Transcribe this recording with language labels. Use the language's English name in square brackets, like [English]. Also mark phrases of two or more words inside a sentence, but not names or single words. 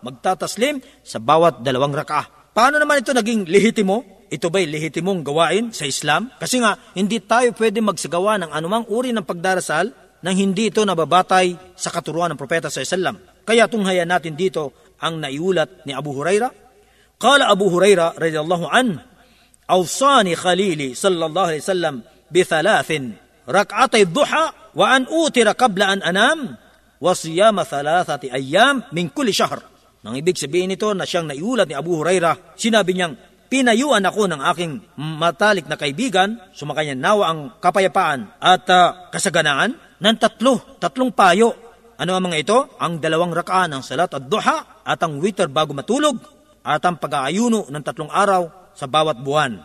[Filipino] Magtataslim sa bawat 2 rak'ah. Paano naman ito naging lehitimo? Ito ba'y lehitimong gawain sa Islam? Kasi nga, hindi tayo pwede magsagawa ng anumang uri ng pagdarasal nang hindi ito nababatay sa katuruan ng Propeta sallallahu. Kaya tunghayan natin dito ang naiulat ni Abu Huraira. [Arabic] قال أبو هريرة رضي الله عن أوصاني خليلي صلى الله عليه وسلم بـ3 ركعتي ضحى وأن أوتر قبل أن أنام وصيام 3 أيام من كل شهر. [Filipino] Nang ibig sabihin nito na siyang naiulat ni Abu Huraira, sinabi niyang, pinayuan ako ng aking matalik na kaibigan, sumakanya nawa ang kapayapaan at kasaganaan, ng 3 payo. Ano ang mga ito? Ang 2 rak'ah ng [Arabic] صلاة الضحى [Filipino] at ang witr bago matulog at ang pag-aayuno ng 3 araw sa bawat buwan.